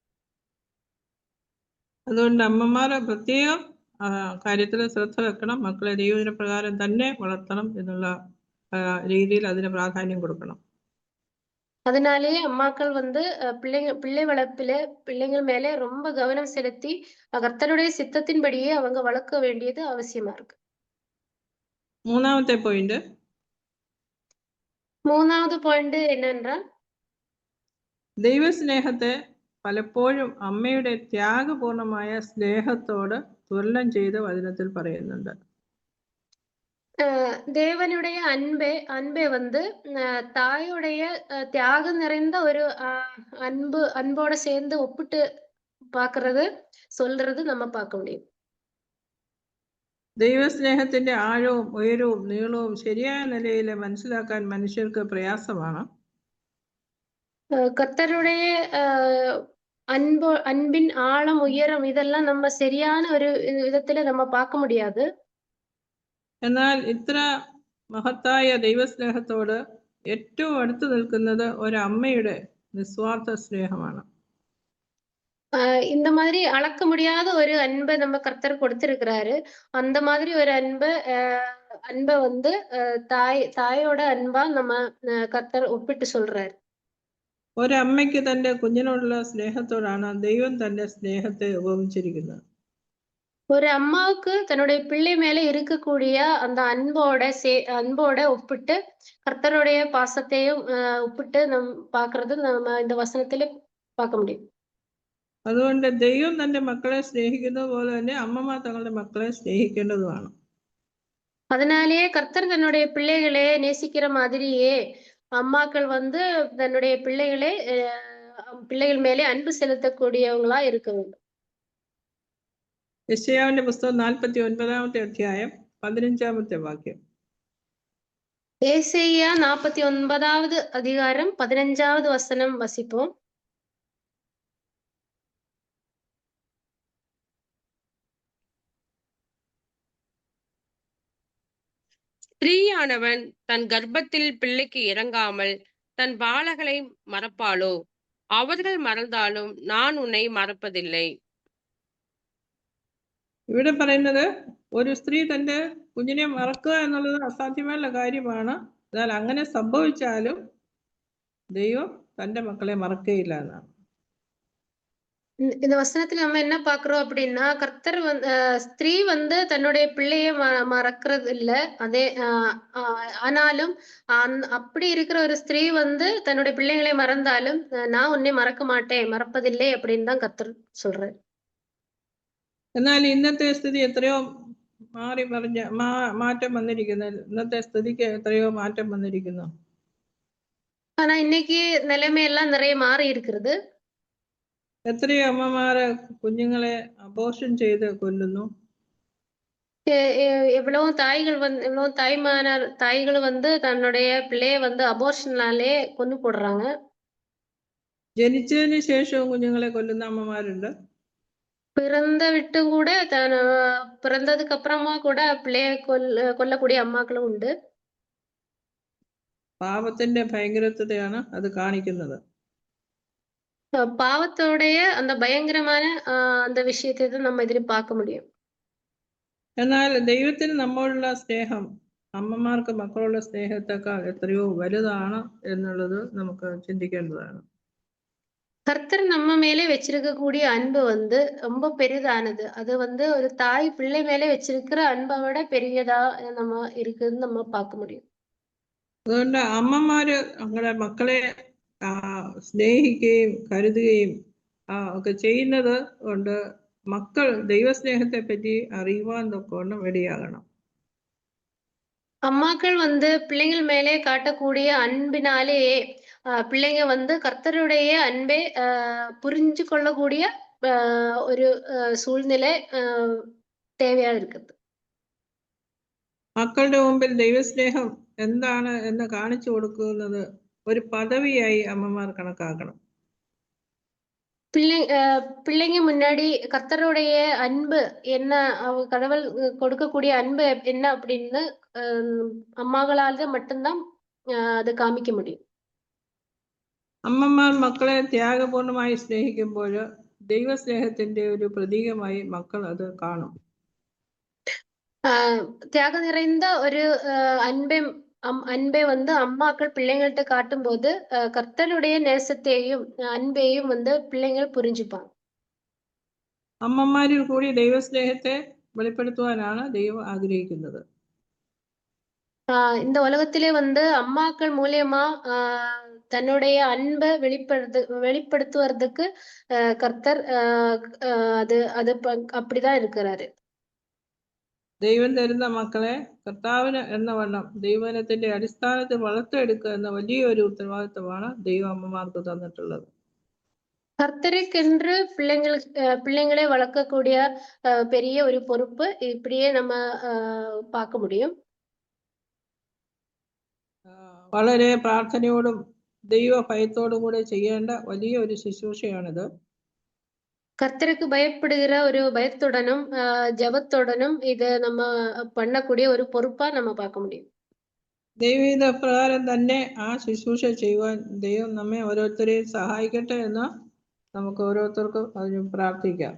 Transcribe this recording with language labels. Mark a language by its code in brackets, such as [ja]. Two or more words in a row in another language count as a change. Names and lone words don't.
[ml] അതുകൊണ്ട് അമ്മമാർ പ്രത്യേകം കാര്യത്തിൽ ശ്രദ്ധ വെക്കണം. മക്കളെ ദൈവദിന പ്രകാരം തന്നെ വളർത്തണം എന്നുള്ള രീതിയിൽ അതിന് പ്രാധാന്യം കൊടുക്കണം. [ta] அதனாலேயே அம்மாக்கள் வந்து பிள்ளை வளர்ப்பில பிள்ளைங்கள் மேலே ரொம்ப கவனம் செலுத்தி கர்த்தருடைய சித்தத்தின்படியே அவங்க வளர்க்க வேண்டியது அவசியமா இருக்கு. [ml] മൂന്നാമത്തെ പോയിന്റ്, മൂന്നാമത് പോയിന്റ് என்னென்றால் ദൈവസ്നേഹത്തെ പലപ്പോഴും അമ്മയുടെ ത്യാഗപൂർണമായ സ്നേഹത്തോട് തുലനം ചെയ്ത് വചനത്തിൽ പറയുന്നുണ്ട്. [ta] தேவனுடைய அன்பை வந்து தாயுடைய தியாகம் நிறைந்த ஒரு அன்போட சேர்ந்து ஒப்பிட்டு சொல்றது நம்ம பார்க்க முடியும். [ml] ദൈവസ്നേഹത്തിന്റെ ആഴവും ഉയരവും നീളവും ശരിയായ നിലയിൽ മനസ്സിലാക്കാൻ മനുഷ്യർക്ക് പ്രയാസമാണ്. [ta] கர்த்தருடைய அன்பின் ஆழம் உயரம் இதெல்லாம் நம்ம சரியான ஒரு விதத்துல நம்ம பார்க்க முடியாது. [ml] എന്നാൽ ഇത്ര മഹത്തായ ദൈവസ്നേഹത്തോട് ഏറ്റവും അടുത്ത് നിൽക്കുന്നത് ഒരമ്മയുടെ നിസ്വാർത്ഥ സ്നേഹമാണ്. [ta] இந்த மாதிரி அளக்க முடியாத ஒரு அன்பை நம்ம கர்த்தர் கொடுத்திருக்கிறாரு. அந்த மாதிரி ஒரு அன்பை வந்து தாயோட அன்பா நம்ம கர்த்தர் ஒப்பிட்டு சொல்றாரு. [ml] ഒരമ്മയ്ക്ക് തന്റെ കുഞ്ഞിനോടുള്ള സ്നേഹത്തോടാണ് ദൈവം തന്റെ സ്നേഹത്തെ ഉപമിച്ചിരിക്കുന്നത്. [ta] ஒரு அம்மாவுக்கு தன்னுடைய பிள்ளை மேல இருக்கக்கூடிய அந்த அன்போட ஒப்பிட்டு கர்த்தருடைய பாசத்தையும் ஒப்பிட்டு பாக்குறது நம்ம இந்த வசனத்துல பார்க்க முடியும். [ml] അതുകൊണ്ട് ദൈവം തന്റെ മക്കളെ സ്നേഹിക്കുന്നത് പോലെ തന്നെ അമ്മമാർ തങ്ങളുടെ മക്കളെ സ്നേഹിക്കേണ്ടതുമാണ്. [ta] அதனாலேயே கர்த்தர் தன்னுடைய பிள்ளைகளை நேசிக்கிற மாதிரியே அம்மாக்கள் வந்து தன்னுடைய பிள்ளைகள் மேலே அன்பு செலுத்தக்கூடியவங்களா இருக்க வேண்டும். [ml] യെശയ്യാവിന്റെ പുസ്തകം 49-ാമത്തെ അധ്യായം 15-ാമത്തെ വാക്യം. [ta] ஏசாயா 49வது அதிகாரம் 15வது வசனம் வசிப்போம். ஸ்திரீயானவன் தன் கர்ப்பத்தில் பிள்ளைக்கு இறங்காமல் தன் பாலகளை மறப்பாளோ? அவர்கள் மறந்தாலும் நான் உன்னை மறப்பதில்லை. [ml] ഇവിടെ പറയുന്നത് ഒരു സ്ത്രീ തന്റെ കുഞ്ഞിനെ മറക്കുക എന്നുള്ളത് അസാധ്യമായുള്ള കാര്യമാണ്. എന്നാൽ അങ്ങനെ സംഭവിച്ചാലും ദൈവം തന്റെ മക്കളെ മറക്കുകയില്ല എന്നാണ്. [ta] இந்த வசனத்துல நம்ம என்ன பாக்குறோம் அப்படின்னா கர்த்தர் ஸ்திரீ வந்து தன்னுடைய பிள்ளைய மறக்கிறது இல்ல. அதே ஆனாலும் அப்படி இருக்கிற ஒரு ஸ்திரீ வந்து தன்னுடைய பிள்ளைகளை மறந்தாலும் நான் உன்னை மறக்க மாட்டேன், மறப்பதில்லை அப்படின்னு தான் கர்த்தர் சொல்றாரு. [ml] എന്നാൽ ഇന്നത്തെ സ്ഥിതി എത്രയോ മാറ്റം വന്നിരിക്കുന്നു. ഇന്നത്തെ സ്ഥിതിക്ക് എത്രയോ മാറ്റം വന്നിരിക്കുന്നു. [ta] ஆனா இன்னைக்கு நிலைமையெல்லாம் நிறைய மாறி இருக்கிறது. [ml] എത്രയോ അമ്മമാര് കുഞ്ഞുങ്ങളെ അബോർഷൻ ചെയ്ത് കൊല്ലുന്നു. [ta] எவ்வளவு தாய்கள் வந்து தன்னுடைய பிள்ளைய வந்து அபோர்ஷனாலே கொண்டு போடுறாங்க. [ml] ജനിച്ചതിന് ശേഷവും കുഞ്ഞുങ്ങളെ കൊല്ലുന്ന അമ്മമാരുണ്ട്. [ta] பிறந்ததுக்கு அப்புறமா கூட பிள்ளைய கொல்லக்கூடிய அம்மாக்களும் உண்டு. [ml] പാപത്തിന്റെ ഭയങ്കരതയാണ് അത് കാണിക്കുന്നത്. [ta] பாவத்தோடைய அந்த பயங்கரமான அந்த விஷயத்தை தான் நம்ம ഇതിൽ பார்க்க முடியும். [ml] എന്നാൽ ദൈവത്തിന് നമ്മോടുള്ള സ്നേഹം അമ്മമാർക്ക് മക്കളുള്ള സ്നേഹത്തെക്കാൾ എത്രയോ വലുതാണ് എന്നുള്ളത് നമുക്ക് ചിന്തിക്കേണ്ടതാണ്. [ta] கர்த்தர் நம்ம மேலே வச்சிருக்கக்கூடிய அன்பு வந்து ரொம்ப பெரிதானது. அது வந்து ஒரு தாய் பிள்ளை மேலே வச்சிருக்கிற அன்பை விட பெரியதா நம்ம இருக்குன்னு நம்ம பார்க்க முடியும். [ml] അതുകൊണ്ട് അമ്മമാര് അവരുടെ മക്കളെ സ്നേഹിക്കുകയും കരുതുകയും ഒക്കെ ചെയ്യുന്നത് കൊണ്ട് മക്കൾ ദൈവസ്നേഹത്തെ പറ്റി അറിയുവാൻ തൊക്കവണ്ണം ഇടയാകണം. [ta] அம்மாக்கள் வந்து பிள்ளைங்கள் மேலே காட்டக்கூடிய அன்பினாலேயே பிள்ளைங்க வந்து கர்த்தருடைய அன்பை புரிஞ்சு கொள்ளக்கூடிய ஒரு சூழ்நிலை தேவையா இருக்குது. [ml] മക്കളുടെ മുമ്പിൽ ദൈവസ്നേഹം എന്താണ് എന്ന് കാണിച്ചു കൊടുക്കുന്നത് ഒരു പദവിയായി അമ്മമാർ കണക്കാക്കണം. [ta] பிள்ளைங்க முன்னாடி கர்த்தருடைய அன்பு என்ன, கடவுள் கொடுக்கக்கூடிய அன்பு என்ன அப்படின்னு அம்மாக்களால மட்டும்தான் அது காமிக்க முடியும். [ml] അമ്മമാർ മക്കളെ ത്യാഗപൂർണമായി സ്നേഹിക്കുമ്പോൾ ദൈവസ്നേഹത്തിന്റെ ഒരു പ്രതീകമായി മക്കൾ അത് കാണും. [ta] தியாகம் நிறைந்த ஒரு அன்பை வந்து அம்மாக்கள் பிள்ளைங்கள்ட்ட காட்டும்போது கர்த்தருடைய நேசத்தையும் அன்பையும் வந்து பிள்ளைங்கள் புரிஞ்சுப்பாங்க. [ml] അമ്മമാരിൽ കൂടി ദൈവസ്നേഹത്തെ വെളിപ്പെടുത്തുവാനാണ് ദൈവം ആഗ്രഹിക്കുന്നത്. [ta] இந்த உலகத்திலே வந்து அம்மாக்கள் மூலியமா தன்னுடைய அன்பை வெளிப்படுத்துவதற்கு கர்த்தர் அது அது அப்படிதான் இருக்கிறாரு. [ml] ദൈവം തരുന്ന മക്കളെ കർത്താവിന് എന്ന വണ്ണം ദൈവത്തിന്റെ അടിസ്ഥാനത്തിൽ വളർത്തിയെടുക്കുക എന്ന വലിയൊരു ഉത്തരവാദിത്വമാണ് ദൈവം അമ്മമാർക്ക് തന്നിട്ടുള്ളത്. [ta] கர்த்தருக்கென்று பிள்ளைங்களை வளர்க்கக்கூடிய பெரிய ஒரு பொறுப்பு இப்படியே நம்ம பார்க்க முடியும். [ml] വളരെ പ്രാർത്ഥനയോടും ദൈവ ഭയത്തോടും കൂടെ ചെയ്യേണ്ട വലിയ ഒരു ശുശ്രൂഷയാണിത്. [ta] கர்த்தருக்கு பயப்படுகிற ஒரு பயத்துடனும் ஜபத்துடனும் இது நம்ம பண்ணக்கூடிய ஒரு பொறுப்பா நம்ம பார்க்க முடியும். [ml] ദൈവീത പ്രകാരം തന്നെ ആ ശുശ്രൂഷ ചെയ്യുവാൻ ദൈവം നമ്മെ ഓരോരുത്തരെയും സഹായിക്കട്ടെ എന്ന് നമുക്ക് ഓരോരുത്തർക്കും അതിന് പ്രാർത്ഥിക്കാം.